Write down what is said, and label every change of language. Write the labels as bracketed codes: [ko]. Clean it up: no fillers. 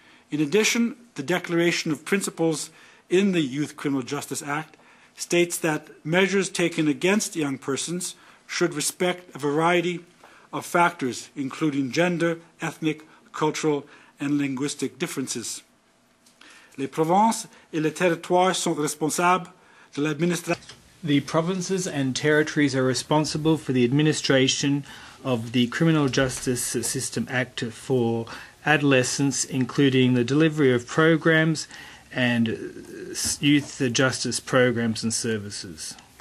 [en] In addition, the Declaration of Principles in the Youth Criminal Justice Act states that measures taken against young persons should respect a variety of factors, including gender, ethnic, cultural, and linguistic differences. [fr] Les provinces et les territoires sont responsables de l'administration. [en] The provinces and territories are responsible for the administration of the Criminal Justice System Act for adolescents, including the delivery of programs and youth justice programs and services.